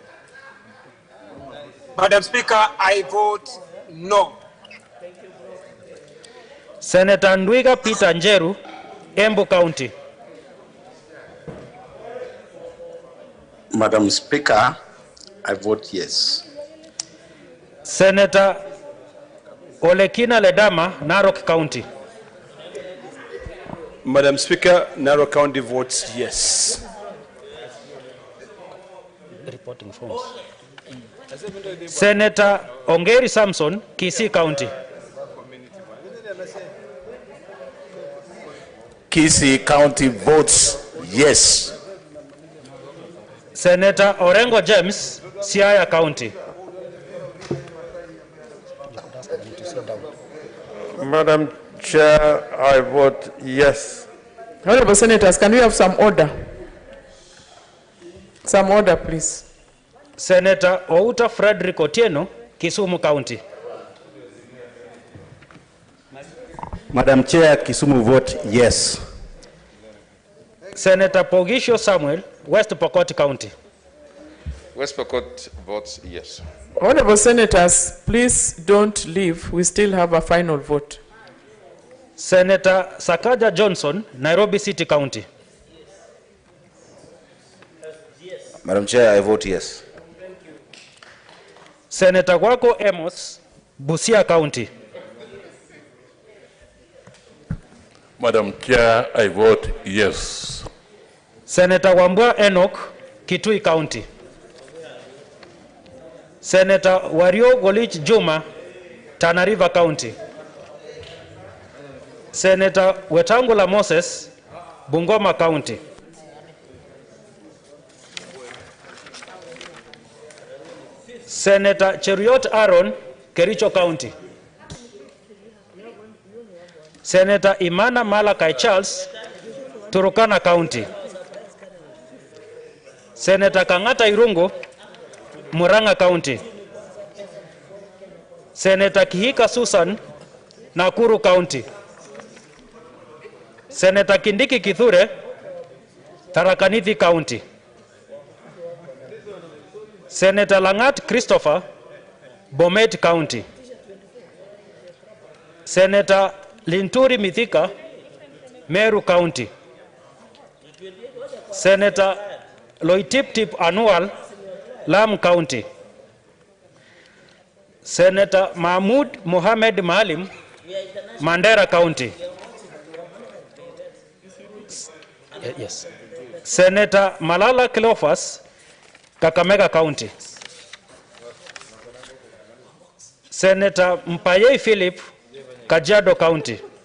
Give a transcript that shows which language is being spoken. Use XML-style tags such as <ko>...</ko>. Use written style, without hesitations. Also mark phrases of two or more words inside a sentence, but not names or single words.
<en>Madam Speaker, I vote no. Senator Ndwiga Peter Njeru, Embu County. Madam Speaker, I vote yes. Senator Olekina Ledama, Narok County. Madam Speaker, Narok County votes yes. Reporting forms. Senator Ongeri Samson, Kisii County. Kisii County votes yes. Senator Orengo James, Siaya County. Madam Chair, I vote yes. Honorable Senators, can we have some order? Some order, please. Senator Outa Frederick Otieno, Kisumu County. Madam Chair, Kisumu vote yes. Senator Pogisho Samuel, West Pokot County. West Pokot votes yes. Honorable Senators, please don't leave. We still have a final vote. Senator Sakaja Johnson, Nairobi City County. Madam Chair, I vote yes. Senator Wako Amos, Busia County. Madam Chair, I vote yes. Senator Wambua Enoch, Kitui County. Senator Wario Golich Juma, Tana River County. Senator Wetangula Moses, Bungoma County. Senator Cheruiyot Aaron, Kericho County. Senator Imana Malakai Charles, Turkana County. Senator Kang'ata Irungu, Murang'a County. Senator Kihika Susan, Nakuru County. Senator Kindiki Kithure, Tharaka Nithi County. Senator Langat Christopher, Bomet County. Senator Linturi Mithika, Meru County. Senator Loitip Anual, Lam County. Senator Mahmoud Mohamed Maalim, Mandera County. Yes. Senator Malala Cleophas, Kakamega County. Senator Mpayei Philip, Kajiado County.</en>